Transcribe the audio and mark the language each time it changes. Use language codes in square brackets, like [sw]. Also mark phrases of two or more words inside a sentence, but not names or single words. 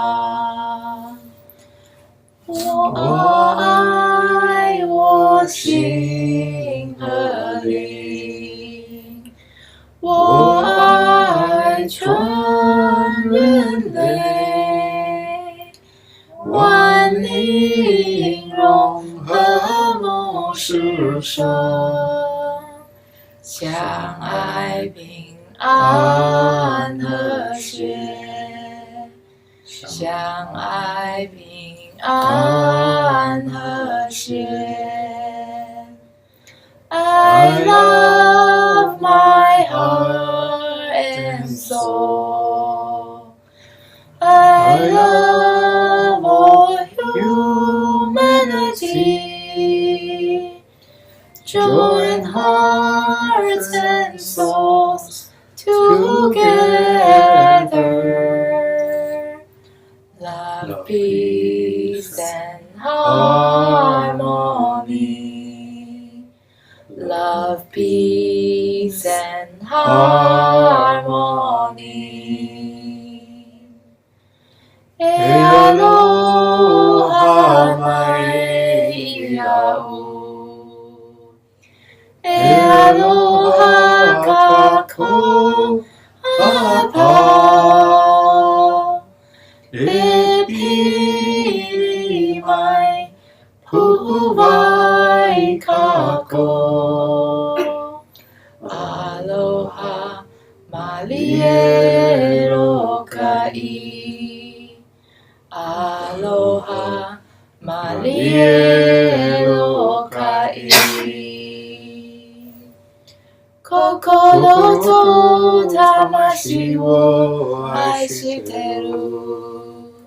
[zh] I 心和灵，我爱全人类，万灵融合梦世生，相爱平安和谐，相爱平安和谐。 [en] I love my heart and soul. I love all humanity. Join hearts and souls together. Love, peace, and harmony. Love, peace, and harmony. [haw] E aloha mai ia'u. E aloha kako apau. E pili mai pu'uwai kako. Aloha maliero kai. Aloha maliero kai. [ja] 心と魂を愛してる.